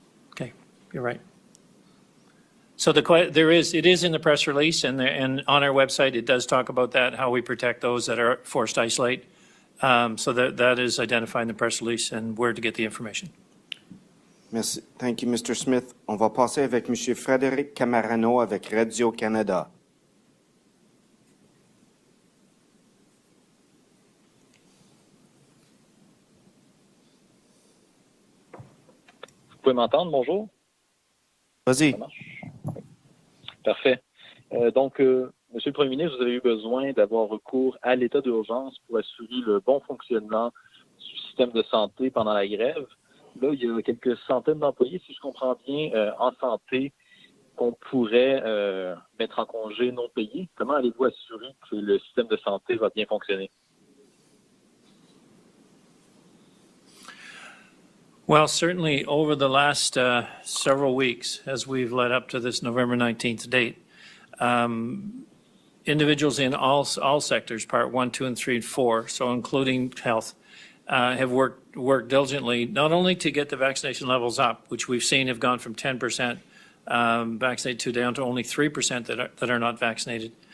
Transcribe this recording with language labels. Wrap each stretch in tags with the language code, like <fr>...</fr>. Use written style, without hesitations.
<en>Okay, you're right. So it is in the press release, and on our website it does talk about that, how we protect those that are forced to isolate. So that is identified in the press release and where to get the information.</en> <fr>Merci.</fr> <en>Thank you, Mr. Smith.</en> <fr>On va passer avec M. Frédéric Camarano avec Radio-Canada. Vous pouvez m'entendre? Bonjour. Vas-y. Ça marche? Parfait. Donc, Monsieur le Premier ministre, vous avez eu besoin d'avoir recours à l'état d'urgence pour assurer le bon fonctionnement du système de santé pendant la grève. Là, il y a quelques centaines d'employés, si je comprends bien, en santé qu'on pourrait mettre en congé non payé. Comment allez-vous assurer que le système de santé va bien fonctionner?</fr> <en>Well, certainly over the last several weeks, as we've led up to this November 19th date, individuals in all sectors, Part 1, 2, and 3, and 4, so including health, have worked diligently, not only to get the vaccination levels up, which we've seen have gone from 10% vaccinated to down to only 3% that are not vaccinated,</en>